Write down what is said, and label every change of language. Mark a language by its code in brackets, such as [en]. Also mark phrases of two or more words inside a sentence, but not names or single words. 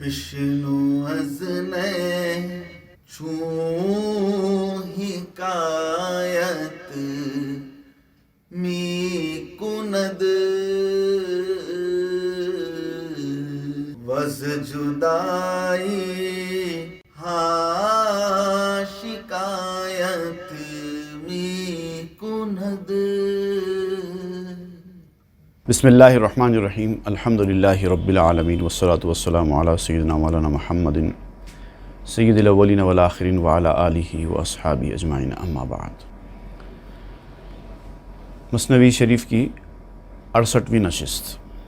[fa] بشنو از چون حکایت می کند وز جدائی ہاں شکایت می کند. [ar] بسم اللہ الرحمن الرحیم. الحمدللہ رب العالمین والصلاة والسلام علی سیدنا مولانا محمد سید الاولین والآخرین وعلی آلہ واصحابہ اجمعین. اما بعد. [ur] مثنوی شریف کی 68ویں نشست.